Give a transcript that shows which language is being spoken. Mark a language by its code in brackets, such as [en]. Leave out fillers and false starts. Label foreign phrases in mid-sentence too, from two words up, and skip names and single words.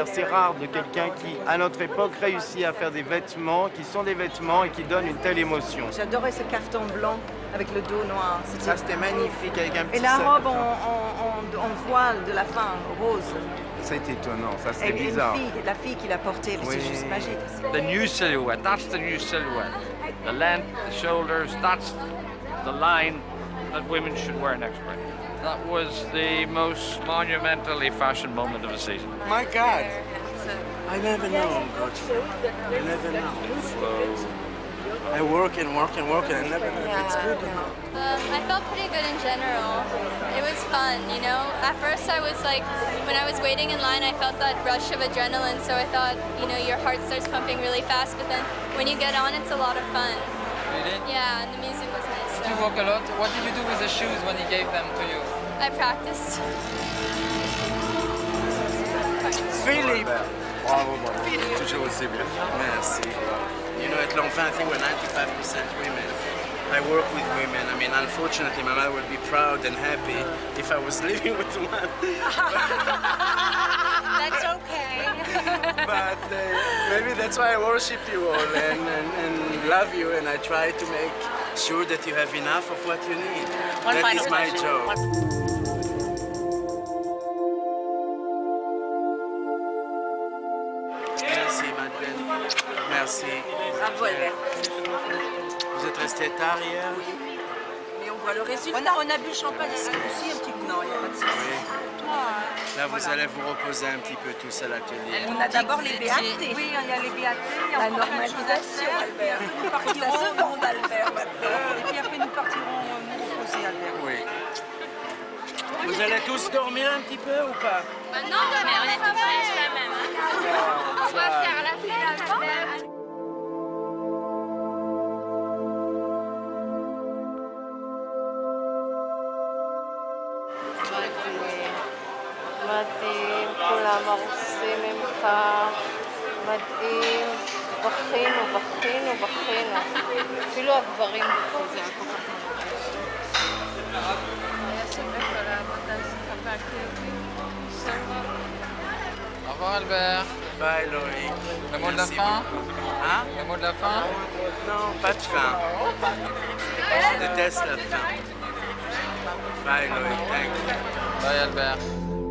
[fr] C'est rare de quelqu'un qui, à notre époque, réussit à faire des vêtements qui sont des vêtements et qui donnent une telle émotion. J'adorais ce caftan blanc avec le dos noir. Ça, c'était magnifique avec un petit Et la sac. robe en voile de la fin, rose. C'est étonnant, ça c'est Et bizarre. la fille qui l'a portée, c'est juste magique. [en] The new silhouette, that's the new silhouette. The length, the shoulders, that's the line that women should wear next spring. That was the most monumentally fashion moment of the season. My God, I never know, Godfrey. I never know. I work and work and work and I never know if it's good or not. I felt pretty good in general. It was fun, you know. At first I was like, when I was waiting in line, I felt that rush of adrenaline, so I thought, you know, your heart starts pumping really fast, but then when you get on, it's a lot of fun. Really? Yeah, and the music was nice. Did you walk a lot? What did you do with the shoes when he gave them to you? I practiced. Philippe! [fr] Bravo, toujours aussi bien. Merci. [en] You know, at L'Enfant, I think we're 95% women. I work with women. I mean, unfortunately, my mother would be proud and happy if I was living with one. That's okay. But maybe that's why I worship you all and love you, and I try to make sure that you have enough of what you need. That is my job. [fr] Merci, Madeleine. Merci. Bravo, Albert. Vous êtes resté tard hier? Mais on voit le résultat. On a bu le champagne aussi un petit peu. Non, il n'y a pas de souci. Là, vous allez vous reposer un petit peu tous à l'atelier. On a d'abord les BAT. Oui, il y a les BAT, il y a la normalisation, Albert. Nous partirons ça se vend, Albert, maintenant. Et puis après, nous partirons nous reposer, Albert. Oui. Vous allez tous dormir un petit peu ou pas? Non, mais on est tous la même. On va faire la fête, Albert. [he] מדהים, כולם הרוסים ממך, מדהים, בכינו, בכינו, בכינו. אפילו הגברים בכו, זה היה כל כך מרגש. היה שווה כל העבודה שלך והכאבים. [fr] Au revoir Albert. [en] Bye Loïc. [fr] Le mot de la fin? Hein? Le mot de la fin? Non, pas de fin. Je déteste la fin. [en] Bye Loïc, thank you. Bye Albert.